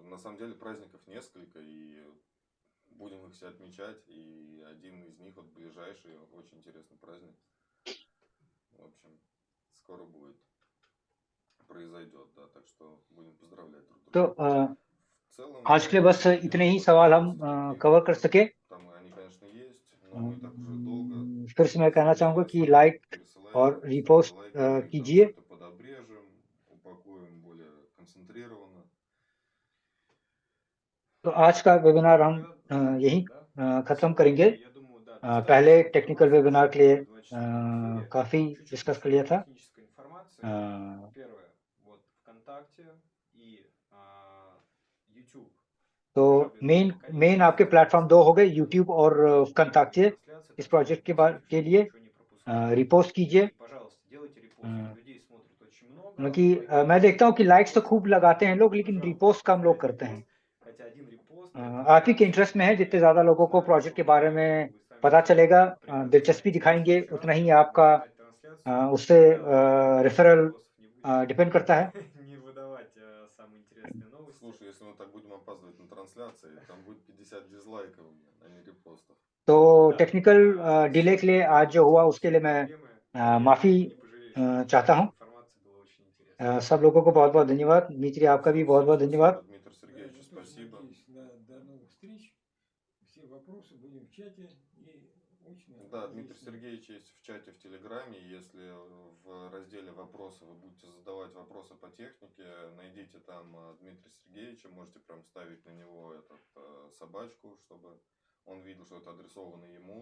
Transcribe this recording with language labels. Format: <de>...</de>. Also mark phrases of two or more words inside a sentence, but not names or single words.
<ru>На самом деле праздников несколько, и будем их все отмечать. И один из них, вот ближайший, очень интересный праздник. В общем, скоро будет, произойдет, да, так что будем поздравлять друг</ru> <hi>तो</hi> <ru>друга. В целом,</ru> <hi>आज के लिए बस</hi> <ru>я</ru> <hi>इतने ही</hi> <ru>вот</ru> <hi>सवाल हम</hi> <ru>все-таки,</ru> <hi>कवर कर सके।</hi> <ru>там они, конечно, есть, но мы так уже долго</ru> <hi>फिर से मैं कहना चाहूँगा कि लाइक और</hi> <ru>пересылайте, ставьте</ru> <hi>रिपोस्ट</hi> <ru>лайки, мы их там</ru> <hi>कीजिए।</hi> <ru>что-то подобрежем, упакуем более концентрированно.</ru> <hi>तो आज का वेबिनार हम</hi> <ru>Тогда</ru> <hi>यहीं</hi> <ru>да?</ru> <hi>ख़त्म</hi> <ru>Сегодня,</ru> <hi>करेंगे।</hi> <ru>я думаю, да,</ru> <hi>पहले</hi> <ru>достаточно</ru> <hi>टेक्निकल</hi> <ru>информации</ru> <hi>वेबिनार</hi> <ru>уже</ru> <hi>के लिए</hi> <ru>в 24 эфире.</ru> <hi>काफ़ी</hi> <ru>Чуть-чуть</ru> <hi>डिस्कस कर</hi> <ru>еще</ru> <hi>लिया था।</hi> <ru>технической информации. अ, Первое, вот ВКонтакте и YouTube.</ru> <hi>तो</hi> <ru>Дирижабли</ru> <hi>मेन</hi> <ru>наконец-то</ru> <hi>मेन आपके</hi> <ru>сделали</ru> <hi>प्लेटफॉर्म दो हो गए,</hi> <ru>бесплатными</ru> <hi>यूट्यूब और</hi> <ru>прямыми</ru> <hi>वकंताक्ते।</hi> <ru>трансляции,</ru> <hi>इस</hi> <ru>так что</ru> <hi>प्रोजेक्ट के</hi> <ru>посмотрите,</ru> <hi>लिए</hi> <ru>ничего не пропускайте.</ru> <hi>रिपोस्ट कीजिए।</hi> <ru>И, пожалуйста, делайте репосты. Людей смотрит очень много,</ru> <hi>क्योंकि</hi> <ru>лайки</ru> <hi>मैं देखता हूँ कि</hi> <ru>поставьте,</ru> <hi>लाइक्स तो</hi> <ru>репосты</ru> <hi>खूब</hi> <ru>делайте.</ru> <hi>लगाते हैं लोग,</hi> <ru>Но</ru> <hi>लेकिन</hi> <ru>жалко</ru> <hi>रिपोस्ट</hi> <ru>не</ru> <hi>कम लोग</hi> <ru>поставить</ru> <hi>करते हैं।</hi> <ru>репост, хотя один репост для</ru> <hi>आप ही के</hi> <ru>трансляции</ru> <hi>इंटरेस्ट में है, जितने</hi> <ru>уже</ru> <hi>ज़्यादा लोगों को</hi> <ru>знает,</ru> <hi>प्रोजेक्ट</hi> <ru>что</ru> <hi>के</hi> <ru>вы</ru> <hi>बारे</hi> <ru>знаете,</ru> <hi>में</hi> <ru>вы сами</ru> <hi>पता</hi> <ru>уже</ru> <hi>चलेगा,</hi> <ru>примерно</ru> <hi>दिलचस्पी</hi> <ru>знаете. И в</ru> <hi>दिखाएंगे,</hi> <ru>следующий раз,</ru> <hi>उतना ही</hi> <ru>когда вы</ru> <hi>आपका</hi> <ru>будете начинать трансляцию,</ru> <hi>उससे</hi> <ru>когда</ru> <hi>रेफरल</hi> <ru>вопросов не будет,</ru> <hi>डिपेंड करता है।</hi> <ru>не выдавать самые интересные новости. Слушай, если мы так будем опаздывать на трансляции, там будет 50 дизлайков, а не репостов.</ru> <hi>तो</hi> <ru>Да,</ru> <en>technical delay</en> <hi>के</hi> <ru>сегодня</ru> <hi>लिए</hi> <ru>были</ru> <hi>आज जो हुआ उसके</hi> <ru>технические</ru> <hi>लिए मैं</hi> <ru>проблемы, но я</ru> <hi>माफ़ी</hi> <ru>думаю, вы не пожалеете, что</ru> <hi>चाहता</hi> <ru>поделились</ru> <hi>हूँ।</hi> <ru>информацией, было очень интересно.</ru> <hi>सब लोगों को बहुत बहुत धन्यवाद। Дмитрий, आपका भी</hi> <ru>Все,</ru> <hi>बहुत</hi> <ru>всем</ru> <hi>बहुत</hi> <ru>спасибо,</ru> <hi>धन्यवाद।</hi> <ru>Дмитрий Да, Сергеевич, я тоже спасибо. надеюсь до новых встреч. Все вопросы будем в чате и очно Да, Дмитрий разъясним. Сергеевич есть в чате в Телеграме. Если в разделе «Вопросы» вы будете задавать вопросы по технике, найдите там Дмитрия Сергеевича, можете прям ставить на него собачку, чтобы он видел, что это адресовано ему.</ru>